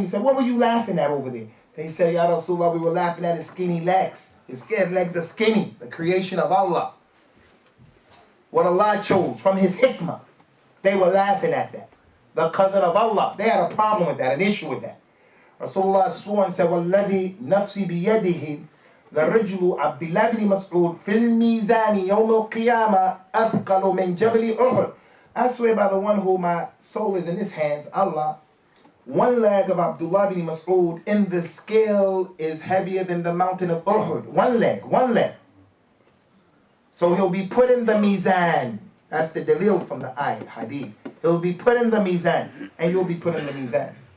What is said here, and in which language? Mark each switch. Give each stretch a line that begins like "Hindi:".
English: He said, what were you laughing at over there? They said, Ya Rasulullah, we were laughing at his skinny legs. His legs are skinny. The creation of Allah. What Allah chose from his hikmah. They were laughing at that. The qadr of Allah. They had a problem with that, an issue with that. Rasulullah swore and said,
Arabic: وَالَّذِي نَفْسِي بِيَدِهِ لَرِجْلُ عَبْدِ اللَّهِ بْنِ مَسْعُودٍ فِي الْمِيزَانِ يَوْمَ الْقِيَامَةِ أَثْقَلُ مِنْ جَبْلِ أُحُدٍ.
English: I swear by the one who my soul is in his hands, Allah, one leg of Abdullah ibn Mas'ud in the scale is heavier than the mountain of Uhud. One leg. So he'll be put in the mizan. That's the dalil from the ayat, hadith. He'll be put in the mizan, and you'll be put in the mizan.